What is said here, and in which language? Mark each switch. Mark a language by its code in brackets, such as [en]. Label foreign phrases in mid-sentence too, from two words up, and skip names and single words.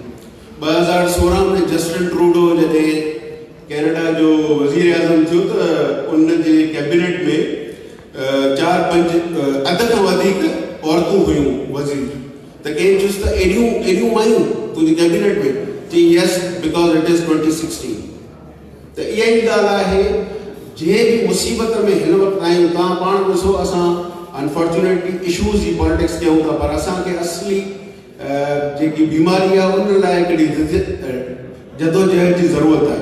[sd] 2016 में जस्टिन ट्रूडो जॾहिं कैनेडा जो वज़ीर आज़म थियो त उनजे कैबिनेट में 4-5 अध खां वधीक औरतूं हुयूं वज़ीर। त कंहिं चयुसि त एॾियूं मायूं तुंहिंजी कैबिनेट में? [en] चई yes, because it is 2016. [sd] त इहा ई ॻाल्हि आहे, जंहिं बि मुसीबत में हिन वक़्तु आहियूं, तव्हां पाण ॾिसो, असां अनफॉर्चुनेटली इशूज़ जी पॉलिटिक्स कयूं था, पर असांखे असली जेकी बीमारी आहे उन लाइ हिकिड़ी जदोजहद जी ज़रूरत आहे।